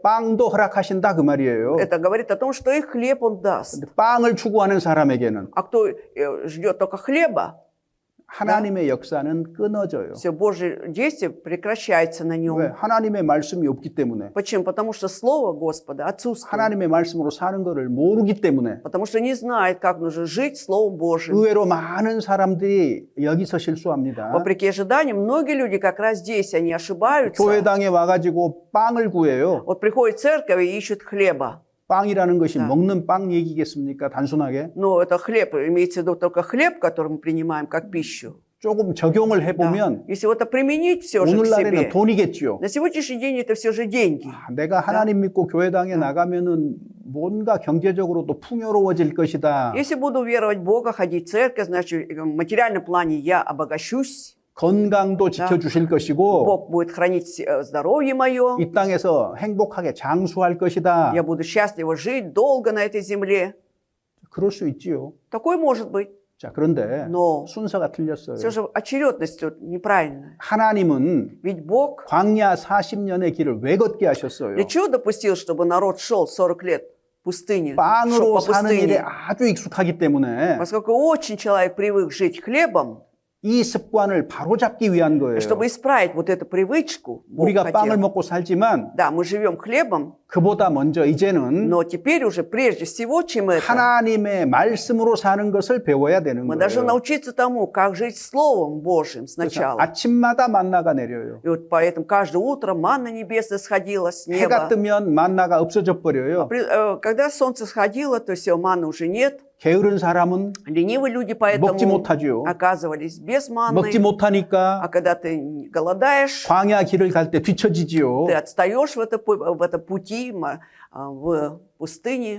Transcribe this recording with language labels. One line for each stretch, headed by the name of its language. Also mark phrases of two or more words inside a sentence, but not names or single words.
Korean: 빵도 허락하신다 그 말이에요.
Russian: Это говорит о том, что и хлеб Он даст.
Korean: 근데 빵을 추구하는 사람에게는
Russian: А кто ждет только хлеба,
Korean: 하나님의 역사는 끊어져요.
Russian: все Божье действие прекращается на
Korean: 왜?
Russian: нем.
Korean: 하나님의 말씀이 없기 때문에.
Russian: Почему? Потому что Слово Господа отсутствует.
Korean: 하나님의 말씀으로 사는 것을 모르기 때문에.
Russian: Потому что не знает, как нужно жить Словом Божьим.
Korean: 의외로 많은 사람들이 여기서 실수합니다.
Russian: Вопреки ожиданиям, многие люди как раз здесь, они ошибаются.
Korean: 교회당에 와가지고 빵을 구해요.
Russian: Вот приходят в церковь и ищут хлеба.
Korean: 빵이라는 것이
Russian: Да.
Korean: 먹는 빵 얘기겠습니까? 단순하게.
Russian: Но это хлеб, имеется в виду только хлеб, который мы принимаем как пищу.
Korean: 조금 적용을
Russian: Да.
Korean: 해보면
Russian: Если вот это применить все же к
Korean: 오늘날에는
Russian: себе,
Korean: 돈이겠죠.
Russian: на сегодняшний день это все же деньги.
Korean: 내가 하나님 믿고 교회당에 나가면은 뭔가 경제적으로도 풍요로워질 것이다.
Russian: Если буду веровать в Бога, ходить в церковь, значит, в материальном плане я обогащусь.
Korean: 건강도 지켜주실 것이고
Russian: Бог будет хранить здоровье мое.
Korean: 이 땅에서 행복하게 장수할 것이다.
Russian: Я буду счастливо жить долго на этой земле.
Korean: 그럴 수 있지요.
Russian: Такое может быть.
Korean: 자, 그런데
Russian: Но
Korean: 순서가 틀렸어요.
Russian: все же очередность тут неправильная.
Korean: 하나님은
Russian: Ведь Бог
Korean: 광야 40년의 길을 왜 걷게 하셨어요?
Russian: для чего допустил, чтобы народ шел 40 лет в пустыне, шел
Korean: 빵으로
Russian: по
Korean: 사는 일에
Russian: пустыне?
Korean: 아주 익숙하기 때문에
Russian: Поскольку очень человек привык жить хлебом,
Korean: 이 습관을 바로잡기 위한 거예요.
Russian: чтобы исправить вот эту привычку, Бог
Korean: 우리가 빵을
Russian: хотел.
Korean: 먹고 살지만
Russian: Да, мы живем хлебом,
Korean: 그보다 먼저 이제는
Russian: но теперь уже прежде всего, чем это,
Korean: 하나님의 말씀으로 사는 것을 배워야 되는
Russian: мы должны
Korean: 거예요.
Russian: научиться тому, как жить Словом Божьим
Korean: 그래서
Russian: сначала.
Korean: 아침마다 만나가 내려요.
Russian: И вот поэтому каждое утро манна небесная сходила с
Korean: 해가
Russian: неба.
Korean: 뜨면 만나가 없어져 버려요.
Russian: Когда солнце сходило, то все, манны уже нет.
Korean: 게으른 사람은
Russian: Ленивые люди
Korean: 먹지
Russian: поэтому
Korean: 못하죠.
Russian: оказывались без
Korean: 먹지
Russian: манны.
Korean: 못하니까
Russian: А когда ты голодаешь,
Korean: 광야 길을 갈 때 뒤처지지요.
Russian: ты отстаешь в этом пути, в пустыне.